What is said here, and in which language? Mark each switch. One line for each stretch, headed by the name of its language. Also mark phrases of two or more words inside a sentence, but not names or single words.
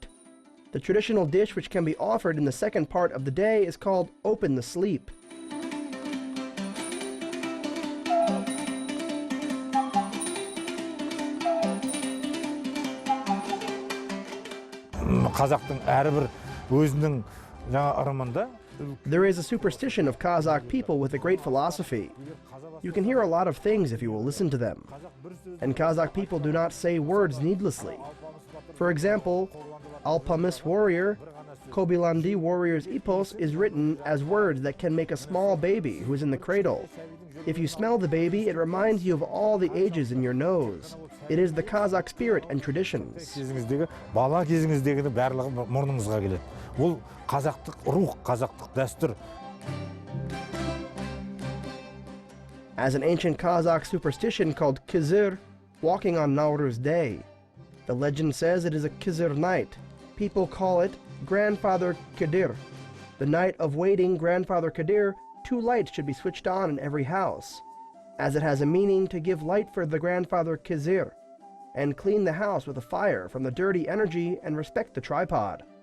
English: The traditional dish which can be offered in the second part of the day is called Open the Sleep.
Kazakh: Қазақтың әрбір өзінің жаңа ырымында.
English: There is a superstition of Kazakh people with a great philosophy. You can hear a lot of things if you will listen to them. And Kazakh people do not say words needlessly. For example, Alpamis warrior, Kobilandi warrior's epos is written as words that can make a small baby who is in the cradle. If you smell the baby, it reminds you of all the ages in your nose. It is the Kazakh spirit and traditions.
Kazakh: Бала кезіңіздегінің барлығы мұрныңызға келеді. Ол қазақтық рух, қазақтық дәстүр.
English: As an ancient Kazakh superstition called Kizir, walking on Nauryz Day. The legend says it is a Kizir night. People call it Grandfather Kadir. The night of waiting Grandfather Kadir, 2 lights should be switched on in every house, as it has a meaning to give light for the Grandfather Kizir, and clean the house with a fire from the dirty energy and respect the tripod.